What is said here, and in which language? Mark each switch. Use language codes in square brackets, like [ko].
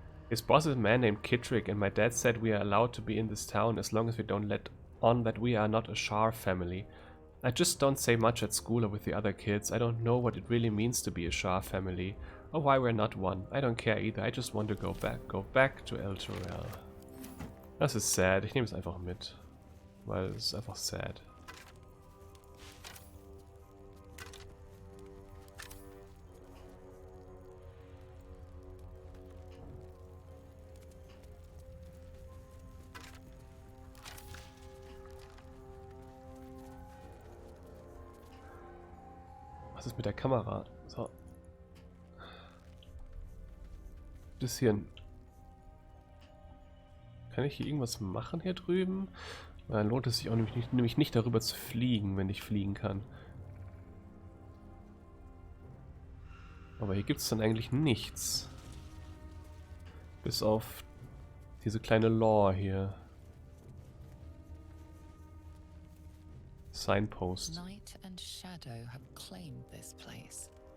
[en] His boss is a man named Kittrick, and my dad said we are allowed to be in this town as long as we don't let on that we are not a Shar family. I just don't say much at school or with the other kids. I don't know what it really means to be a Shar family, or why we're not one. I don't care either, I just want to go back to Elturel. [de] Das ist sad, ich nehme es einfach mit, weil es ist einfach sad. Was ist mit der Kamera? So. Bisschen. Kann ich hier irgendwas machen hier drüben? Dann lohnt es sich auch nämlich nicht darüber zu fliegen, wenn ich fliegen kann. Aber hier gibt es dann eigentlich nichts. Bis auf diese kleine Lore hier. [en] Signpost. Night and shadow have claimed this place.